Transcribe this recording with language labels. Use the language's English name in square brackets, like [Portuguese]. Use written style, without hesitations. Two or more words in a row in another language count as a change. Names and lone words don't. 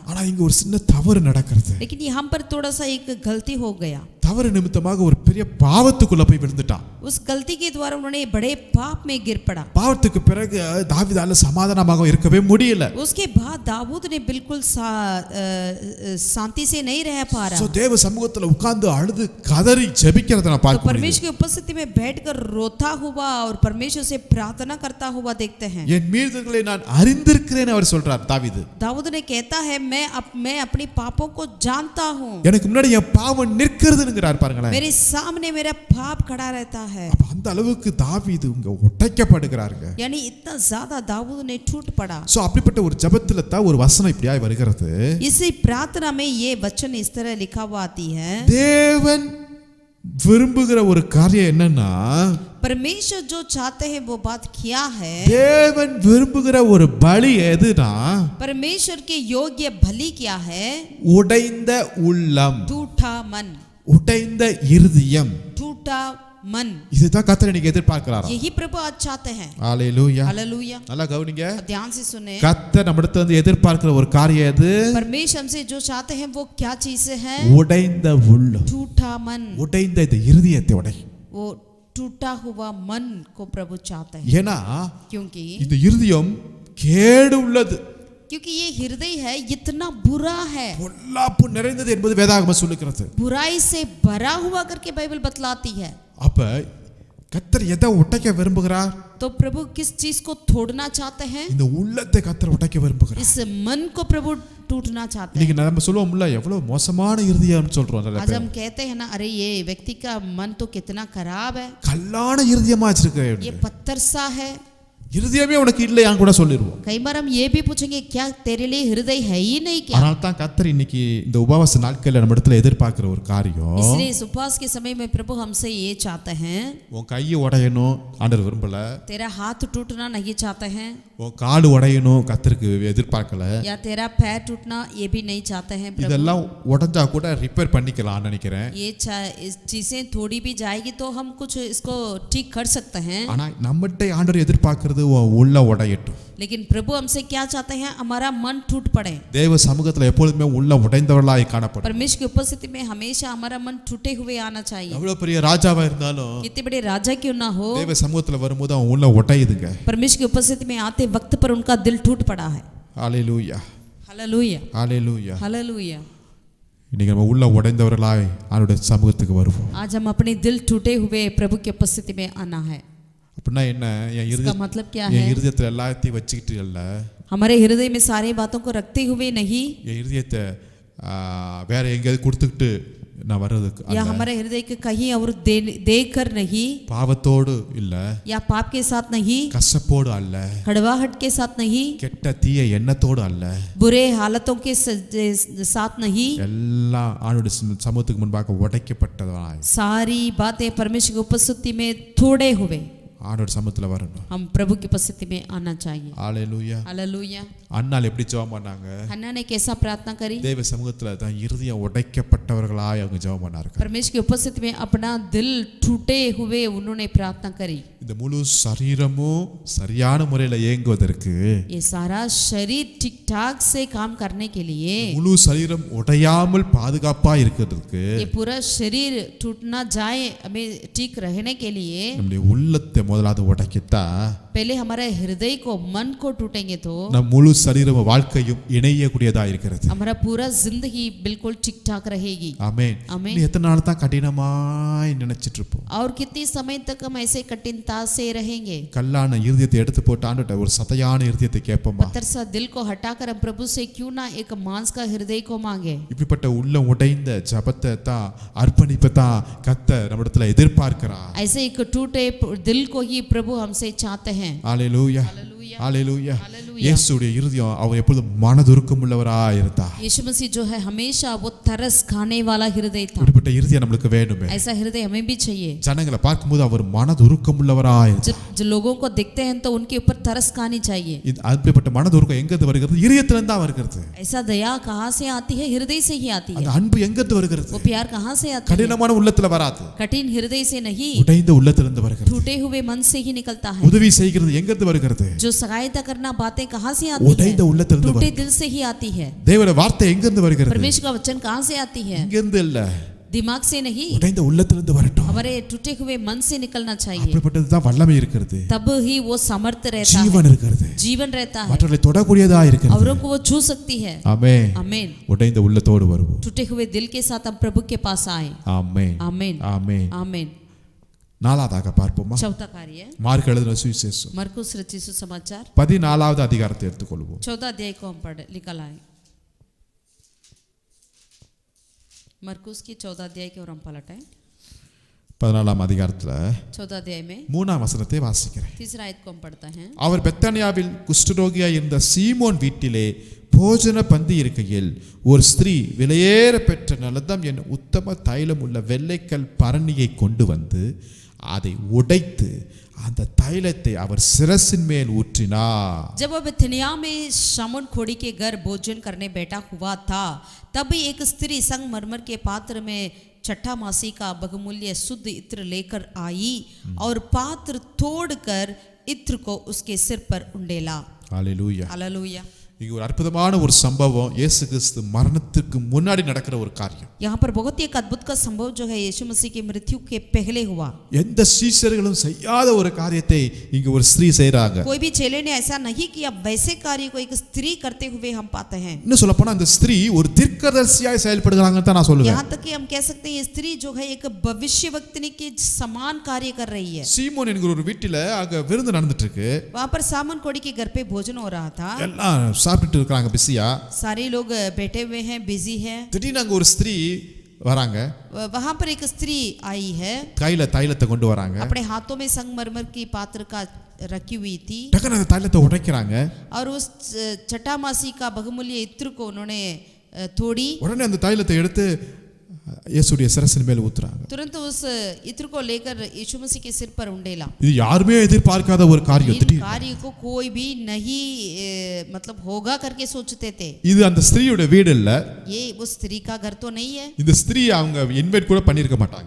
[Tamil] ஆனா இங்க ஒரு சின்ன தவறு நடக்கிறது. [Hindi] लेकिन यहाँ पर थोड़ा सा एक गलती हो गया। [Tamil] தவறு நிமித்தமாக ஒரு பெரிய பாவத்துக்குள்ள போய் விழுந்துட்டான். [Hindi] उस गलती के द्वारा उन्होंने बड़े पाप में गिर पड़ा। [Tamil] பாவத்துக்கு பிறகு தாவீதால சமாதானமாக இருக்கவே முடியல. [Hindi] उसके बाद दाऊद ने बिल्कुल शांति से नहीं रह पा [Tamil] சோ [Hindi] रहा। [Tamil] தேவ சமூகத்துல உட்கார்ந்து அழுது கதறி ஜெபிக்கிறத நான் [Hindi] तो [Tamil] பார்க்க [Hindi] परमेश्वर की उपस्थिति में बैठकर रोता हुआ और परमेश्वर से प्रार्थना करता हुआ देखते हैं। [Tamil] என் மீறுதல்களை நான் அறிந்திருக்கிறேன் அவர் சொல்றார் தாவீது. [Hindi] दाऊद ने कहता है मैं अपनी पापों को जानता हूँ, [Tamil] எனக்கு முன்னாடி என் பாவம் நிற்கிறதுங்கிறார் பாருங்களேன். [Hindi] मेरे सामने मेरा पाप खड़ा रहता है। [Tamil] அப்ப அந்த அளவுக்கு தாவீது இங்க உடைக்கப்படுகிறாருங்க. [Hindi] यानी इतना ज्यादा दाऊद ने टूट पड़ा। [Tamil] சோ அப்படிப்பட்ட ஒரு ஜெபத்துல தான் ஒரு வசனம் இப்படியாய் வருகிறது. [Hindi] इसी प्रार्थना में ये वचन इस तरह लिखा हुआ आती है। [Tamil] தேவன் விரும்புகிற ஒரு காரியம் என்னன்னா, [Hindi] परमेश्वर जो चाहते हैं वो बात क्या है? [Tamil] தேவன் விரும்புகிற ஒரு பலி எதுனா, [Hindi] परमेश्वर के योग्य बलि क्या है? [Tamil] உடைந்த உள்ளம், [Hindi] टूटा मन, [Tamil] உடைந்த இருதயம். [Hindi] टूटा मन, [Tamil] இதுதான் கர்த்தர் நீங்க எதிர்பார்க்கிறாராம். [Hindi] यही प्रभु आज चाहते हैं। [Tamil] ஹalleluya. [Hindi] हालेलुया। [Tamil] நல்லா கவனிங்க. [Hindi] ध्यान से सुने। [Tamil] கர்த்தர் நம்மிடத்துல இருந்து எதிர்பார்க்கிற ஒரு காரியம் எது? [Hindi] परमेश्वर हमसे जो चाहते हैं वो क्या चीज है? [Tamil] உடைந்த உள்ளம், [Hindi] टूटा मन, [Tamil] உடைந்த இந்த இருதயத்தை உடை. [Hindi] वो टूटा हुआ मन को प्रभु चाहते हैं। [Tamil] ஏன்னா [Hindi] क्योंकि [Tamil] இந்த இருதயம் கேடு உள்ளது, [Hindi] क्योंकि ये हृदय है इतना बुरा है, [Tamil] பொல்லாப்பு நிறைந்தது என்பது வேதாகமம் சொல்லுகிறது. [Hindi] बुराई से भरा हुआ करके बाइबल बतलाती है। [Tamil] அப்ப கர்த்தர் எதை உடைக்க விரும்புகிறார்? [Hindi] तो प्रभु किस चीज को तोड़ना चाहते हैं? [Tamil] இந்த உள்ளத்தை கர்த்தர் உடைக்க விரும்புகிறார். [Hindi] इस मन को प्रभु टूटना चाहते हैं। [Tamil] இன்னைக்கு நம்ம சொல்லுவோம்ல, எவ்வளவு மோசமான இருதயம்னு சொல்றோம் நிறைய [Hindi] आज [Tamil] பேர். [Hindi] हम कहते हैं ना, अरे ये व्यक्ति का मन तो कितना खराब है, [Tamil] கல்லான இருதயமா வச்சிருக்க. [Hindi] ये पत्थर सा है। [Tamil] இருதயமே உனக்கு இல்லையான்னு கூட சொல்லிடுவோம். [Hindi] कई बार हम ये भी पूछेंगे क्या तेरे लिए हृदय है ही नहीं क्या? [Tamil] அதனால தான் கர்த்தர் இன்னைக்கு இந்த உபவாச நாட்கள்ல நம்ம இடத்துல எதிர்பார்க்கிற ஒரு காரியம், [Hindi] इसलिए इस उपवास के समय में प्रभु हमसे ये चाहते हैं, [Tamil] உன் கையை உடையணும் ஆண்டவர் விரும்பல, [Hindi] तेरा हाथ टूटना नहीं चाहते हैं, [Tamil] உன் கால் உடையணும் கர்த்தருக்கு எதிர்பார்க்கல, [Hindi] या तेरा पैर टूटना ये भी नहीं चाहते हैं प्रभु। [Tamil] இதெல்லாம் உடைஞ்சா கூட ரிப்பேர் பண்ணிக்கலாம் நினைக்கிறேன். [Hindi] ये चीजें थोड़ी भी जाएगी तो हम कुछ इसको ठीक कर सकते हैं, [Tamil] ஆனா நம்மகிட்ட ஆண்டவர் எதிர்பார்க்கிறது உன் உள்ள உடையட்டும். [Hindi] लेकिन प्रभु हमसे क्या चाहते हैं, हमारा मन टूट पड़े। [Tamil] தேவ சமூகத்துல எப்பொழுதுமே உள்ள உடைந்தவர்களாய் காணப்படும். [Hindi] परमेश्वर की उपस्थिति में हमेशा हमारा मन टूटे हुए आना चाहिए। [Tamil] எவ்வளவு பெரிய ராஜாவா இருந்தாலும் [Hindi] कितने बड़े राजा क्यों ना हो, [Tamil] தேவ சமூகத்துல வரும்போது அவன் உள்ள உடையுதுங்க. [Hindi] परमेश्वर की उपस्थिति में आते वक्त पर उनका दिल टूट पड़ा है। [Tamil] ஹalleluya, [Hindi] हालेलुया, [Tamil] ஹalleluya. [Hindi] हालेलुया। [Tamil] இன்னைக்கு நம்ம உள்ள உடைந்தவர்களாய் ஆண்டவருடைய சமூகத்துக்கு வருவோம். [Hindi] आज हम अपने दिल टूटे हुए प्रभु की उपस्थिति में आना है। [Tamil] அப்படின்னா என்ன, என் [Hindi] इसका मतलब क्या [Tamil] என் [Hindi] है? [Tamil] இருதயத்துல எல்லாத்தையும் வச்சுக்கிட்டு இல்ல, [Hindi] हमारे हृदय में सारी बातों को रखते हुए नहीं, [Tamil] என் இருதயத்தை வேற எங்கேயாவது கொடுத்துக்கிட்டு நான் வர்றதுக்கு [Hindi] या हमारे हृदय के कहीं और देकर नहीं, [Tamil] பாவத்தோடு இல்ல, [Hindi] या पाप के साथ नहीं, [Tamil] கசப்போடு அல்ல, [Hindi] कड़वाहट के साथ नहीं, [Tamil] கெட்ட தீய எண்ணத்தோடு அல்ல, [Hindi] बुरे हालतों के साथ नहीं, [Tamil] எல்லாம் ஆண்டவருடைய சமூகத்துக்கு முன்பாக உடைக்கப்பட்டதாய் [Hindi] सारी बातें परमेश्वर की उपस्थिति में थोड़े हुए [Tamil] ஆண்டவர் சமூகத்துல வரணும். [Hindi] हम प्रभु की उपस्थिति में आना चाहिए। [Tamil] ஹalleluya. [Hindi] हालेलुया। [Tamil] அன்னாள் எப்படி ஜெபம் பண்ணாங்க? [Hindi] हन्ना ने कैसा प्रार्थना करी? [Tamil] தேவ சமூகத்துல தான் இருதயம் உடைக்கப்பட்டவர்களாய் அவங்க ஜெபம் பண்ணாங்க. [Hindi] परमेश्वर की उपस्थिति में अपना दिल टूटे हुए उन्होंने प्रार्थना करी। [Tamil] இந்த முழு சரீரமும் சரியான முறையில இயங்குவதற்கு, [Hindi] ये सारा शरीर ठीक ठाक से काम करने के लिए, [Tamil] முழு சரீரம் உடையாமல் பாதுகாப்பா இருக்கிறதுக்கு, [Hindi] ये पूरा शरीर टूट ना जाए हमें ठीक रहने के लिए, [Tamil] நம்முடைய உள்ளத்தை முதலாவது உடைக்கிட்டா [Hindi] पहले हमारे हृदय को मन को टूटेंगे तो [Tamil] நம் முழு சரீரம் வாழ்க்கையும் இணையக்கூடியதா இருக்கிறது. [Hindi] हमारा पूरा जिंदगी बिल्कुल ठीक ठाक रहेगी। [Tamil] ஆமென். ஆமென். நீ எத்தனை நாள் தான் கடினமாய் நினைச்சிட்டு இருப்போம்? [Hindi] और कितनी समय तक हम ऐसे कठिनता से रहेंगे? [Tamil] கல்லான இருதயத்தை எடுத்து போட்டு ஆண்டவர்ட்ட ஒரு சதையான இருதயத்தை கேட்போமா? [Hindi] पत्थर सा दिल को हटाकर हम प्रभु से क्यों ना एक मांस का हृदय को मांगे? [Tamil] இப்படிப்பட்ட உள்ளம் உடைந்த ஜபத்தை தான் அர்ப்பணிப்பை தான் கர்த்தர் நம்மிடத்துல எதிர்பார்க்கிறார். [Hindi] ऐसे एक टूटे दिल को ही प्रभु हमसे चाहते हैं। [Tamil] ஹalleluya, [Hindi] हालेलुया, [Tamil] ஹalleluya. [Hindi] हालेलुया। [Tamil] இயேசுவுடைய இருதயம் அவர் எப்பொழுதும் மனதுருக்கம் உள்ளவராய் இருந்தார். [Hindi] यीशु मसीह जो है हमेशा वो तरस खाने वाला हृदय था। [Tamil] இப்படிப்பட்ட இருதயம் நம்மளுக்கு வேணுமே. [Hindi] ऐसा हृदय हमें भी चाहिए। [Tamil] ஜனங்களை பார்க்கும்போது அவர் மனதுருக்கம் உள்ளவராய் இருந்தார். [Hindi] जब लोगों को देखते हैं तो उनके ऊपर तरस खानी चाहिए। [Tamil] இது அப்படிப்பட்ட மனதுருக்கம் எங்கிருந்து வருகிறது? இருதயத்திலிருந்து தான் வருகிறது. [Hindi] ऐसा दया कहाँ से आती है? हृदय से ही आती [Tamil] அந்த [Hindi] है। [Tamil] அன்பு எங்கிருந்து வருகிறது? [Hindi] वो प्यार कहाँ से आता है? [Tamil] கடினமான உள்ளத்துல வராது, [Hindi] कठिन हृदय से नहीं, [Tamil] உடைந்த உள்ளத்திலிருந்து வருகிறது. [Hindi] टूटे हुए मन से ही निकलता है। [Tamil] உதவி செய்கிறது எங்கிருந்து வருகிறது? [Hindi] जो सहायता करना बातें कहाँ से आती [Tamil] உடைந்த [Hindi] है? [Tamil] உள்ளத்திலிருந்து [Hindi] टूटे [Tamil] வருகிறது. [Hindi] दिल से ही आती है। [Tamil] தேவனுடைய வார்த்தை எங்கிருந்து வருகிறது? [Hindi] परमेश्वर का वचन कहाँ से आती है? [Tamil] இங்கிருந்து இல்ல, [Hindi] दिमाग से नहीं, [Tamil] உடைந்த உள்ளத்திலிருந்து வரட்டும். [Hindi] हमारे टूटे हुए मन से निकलना चाहिए। [Tamil] அப்படிப்பட்டது தான் வல்லமை இருக்கிறது, [Hindi] तब ही वो समर्थ रहता है, [Tamil] ஜீவன் இருக்கிறது, [Hindi] जीवन रहता है, [Tamil] மற்றவர்களை தொடக்கூடியதா இருக்கிறது. [Hindi] औरों को वो छू सकती है। [Tamil] ஆமென். [Hindi] आमीन। [Tamil] உடைந்த உள்ளத்தோடு வருவோம். [Hindi] टूटे हुए दिल के साथ हम प्रभु के पास आए। [Tamil] ஆமென், [Hindi] आमीन, [Tamil] ஆமென். [Hindi] आमीन। [Tamil] நாலாவதாக பார்ப்போமா? [Hindi] चौथा कार्य [Tamil] மார்க் எழுதின சுவிசேஷம் [Hindi] मरकुस रचित सुसमाचार [Tamil] 14வது அதிகாரத்தை எடுத்துக்கொள்வோம். [Hindi] 14 अध्याय को हम पढ़ निकल आए। मरकुस की 14 अध्याय के और हम पलटें। [Tamil] 14ஆம் அதிகாரத்துல [Hindi] 14 अध्याय में [Tamil] 3ஆம் வசனத்தை வாசிக்கிறேன். [Hindi] 3 आयत को हम पढ़ते हैं। [Tamil] அவர் பெத்தானியாவில் குஷ்டரோகியாய் இருந்த சீமோன் வீட்டிலே போஜன பந்தி இருக்கையில் ஒரு ஸ்திரீ விலையேற பெற்ற நலதம் என் உத்தம தைலம் உள்ள வெள்ளைக்கல் பரணியை கொண்டு வந்து அதை உடைத்து அந்த தைலத்தை அவர் சிரசின் மேல் ஊற்றினார். [Hindi] जब वह बेथनिया में शामोन खोड़ी के घर भोजन करने बैठा हुआ था, तब एक स्त्री संगमरमर के पात्र में छठा मासी का बहुमूल्य शुद्ध इत्र लेकर आई और पात्र तोड़कर इत्र को उसके सिर पर उंडेला। [Tamil] ஹalleluya. [Hindi] हालेलुया। [Tamil] இங்க ஒரு அற்புதமான ஒரு சம்பவம், இயேசு கிறிஸ்து மரணத்துக்கு முன்னாடி நடக்கிற ஒரு காரியம். [Hindi] यहाँ पर बहुत ही एक अद्भुत का संभव जो है यीशु मसीह की मृत्यु के पहले हुआ। [Tamil] எந்த சீஷர்களும் செய்யாத ஒரு காரியத்தை இங்க ஒரு ஸ்திரீ செய்றாங்க. [Hindi] कोई भी चेले ने ऐसा नहीं किया, वैसे कार्य को एक स्त्री करते हुए हम पाते हैं। [Tamil] இன்னும் சொல்ல போனா அந்த ஸ்திரீ ஒரு தீர்க்கதரிசியாய் செயல்படுறாங்கன்னு தான் நான் சொல்லுவேன். [Hindi] यहाँ तक कि हम कह सकते हैं ये स्त्री जो है एक भविष्यवक्तिनी के समान कार्य कर रही है। [Tamil] சீமோன் என்கிற ஒரு வீட்டில அங்க விருந்து நடந்துட்டு இருக்கு. [Hindi] वहाँ पर सामन कोड़ी के घर पे भोजन हो रहा था। [Tamil] எல்லாம் சாப்பிட்டுட்டு இருக்காங்க பிஸியா. [Hindi] सारे लोग बैठे हुए हैं, बिजी हैं। [Tamil] திடீர்னு அங்க ஒரு ஸ்திரீ வராங்க. [Hindi] वहाँ पर एक स्त्री आई है, [Tamil] கையில தைலத்தை கொண்டு வராங்க. [Hindi] अपने हाथों में संगमरमर की पात्र का रखी हुई थी [Tamil] டக்குன்னு அந்த தைலத்தை உடைக்கிறாங்க. [Hindi] और उस जटामासी का बहुमूल्य इत्र को उन्होंने तोड़ी। [Tamil] உடனே அந்த தைலத்தை எடுத்து இயேசுடைய சிரசின் மேல் ஊத்துறாங்க. [Hindi] तुरंत उस इत्र को लेकर यीशु मसीह के सिर पर उंडेला। [Tamil] இது யாருமே எதிர்பார்க்காத ஒரு காரியம். [Hindi] इन कार्य को कोई भी नहीं मतलब होगा करके सोचते थे। [Tamil] இது அந்த ஸ்திரீயோட வீடு இல்ல. [Hindi] ये उस स्त्री का घर तो नहीं है। [Tamil] இந்த ஸ்திரீ அவங்க இன்வைட் கூட பண்ணிருக்க மாட்டாங்க.